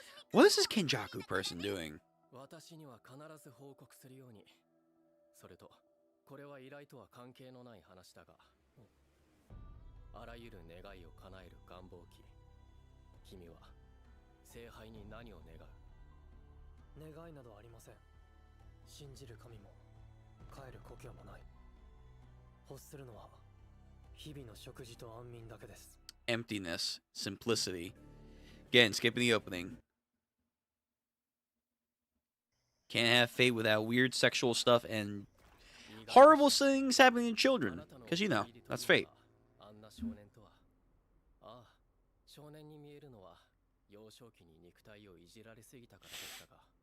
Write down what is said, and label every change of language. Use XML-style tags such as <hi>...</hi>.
<en>What is this Kenjaku person doing?</en> <ja>私には必ず報告するように。それと、これは依頼とは関係のない話だが、あらゆる願いを叶える願望機。君は聖杯に何を願う？願いなどありません。信じる神も帰る故郷もない。欲するのは日々の食事と安眠だけです。</ja> <en>Emptiness, simplicity. Again, skipping the opening. Can't have fate without weird sexual stuff and horrible things happening to children. Because, you know, that's fate.</en> <ja>あんな少年とは。ああ、少年に見えるのは幼少期に肉体をいじられすぎたからでしたが。</ja>